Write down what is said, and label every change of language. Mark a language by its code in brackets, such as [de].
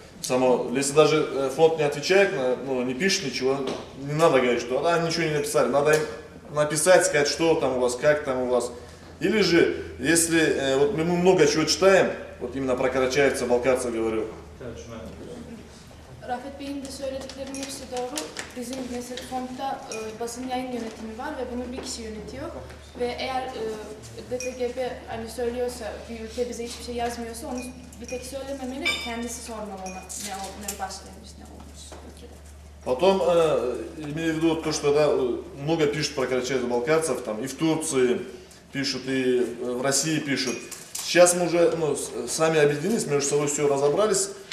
[ru] Если даже фонд не отвечает, ну, не пишет ничего, не надо говорить, что ничего не написали, надо им написать, сказать, что там у вас, как там у вас. Или же, если вот мы много чего читаем, вот именно про карачаевцев, балкарцев говорю. [tr] Rafet Bey'in de söylediklerinin hepsi doğru. Bizim mesela fondda basın yayın yönetimi var ve bunu bir kişi yönetiyor. Ve eğer DTGB hani söylüyorsa, bir ülke bize hiçbir şey yazmıyorsa onu bir tek söylememeli, kendisi sormalı ona ne başlamış, ne olmuş ülkede. [ru] Потом, имею в виду то, что да, много пишут про карачаевцев-балкарцев, там и в Турции пишут, и в России пишут. Сейчас мы уже сами объединились, между собой все разобрались.